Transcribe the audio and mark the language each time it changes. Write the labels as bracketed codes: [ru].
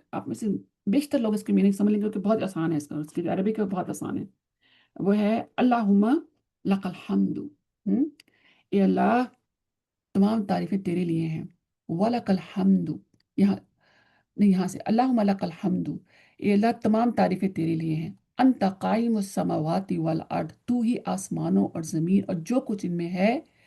[ur] آپ میں سے بیشتر لوگ اس کے میننگ سمجھ لیں گے کہ بہت آسان ہے. اس کی عربی کا بہت آسان ہے. وہ ہے [ar] اللہم لک الحمد. [ur] اے اللہ، تمام تعریفیں تیرے لیے ہیں. [ar] وَلَكَ الْحَمْدُ. [ur] یہاں نہیں، یہاں سے [ar] اللہم لک الحمد. [ur] اے اللہ، تمام تعریفیں تیرے لیے ہیں. [ar] انت قائم السماوات والارض. [ur] تو ہی آسمانوں اور زمین اور جو کچھ ان میں ہے.